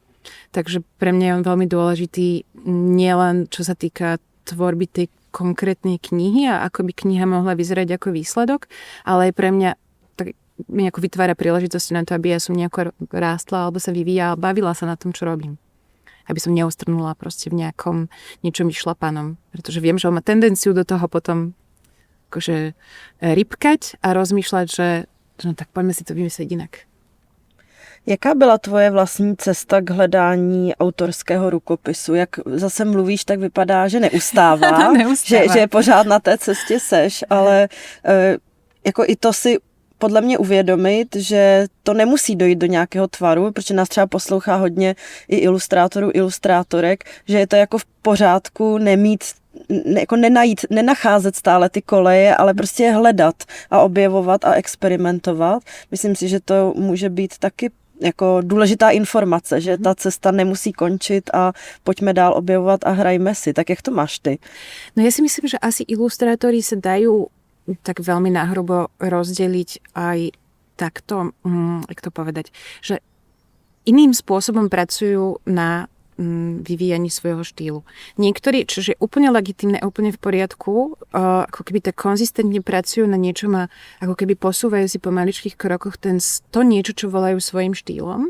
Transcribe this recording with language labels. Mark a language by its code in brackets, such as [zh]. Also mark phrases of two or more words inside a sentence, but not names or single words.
[sk] Takže pre mňa je on veľmi dôležitý nielen čo sa týka tvorby tej konkrétnej knihy a ako by kniha mohla vyzerať ako výsledok, ale aj pre mňa tak mi ako vytvára príležitosti na to, aby ja som nejako rástla alebo sa vyvíjala, bavila sa na tom, čo robím. Aby som neustrnula proste v nejakom niečom vyšlapanom. Pretože viem, že on má tendenciu do toho potom akože rybkať a rozmýšľať, že no tak poďme si to vymyslieť inak. [cs] Jaká byla tvoje vlastní cesta k hledání autorského rukopisu? Jak zase mluvíš, tak vypadá, že neustává, že pořád na té cestě seš, ale jako i to si podle mě uvědomit, že to nemusí dojít do nějakého tvaru, protože nás třeba poslouchá hodně i ilustrátorů, ilustrátorek, že je to jako v pořádku nemít, jako nenacházet stále ty koleje, ale prostě je hledat a objevovat a experimentovat. Myslím si, že to může být taky jako důležitá informace, že ta cesta nemusí končit a pojďme dál objevovat a hrajme si. Tak jak to máš ty? [sk] No ja si myslím, že asi ilustrátori sa dajú tak veľmi nahrubo rozdeliť aj takto, jak to povedať, že iným spôsobom pracujú na vyvíjaní svojho štýlu. Niektorí, čo je úplne legitímne, úplne v poriadku, ako keby tak konzistentne pracujú na niečom a ako keby posúvajú si po maličkých krokoch to niečo, čo volajú svojim štýlom.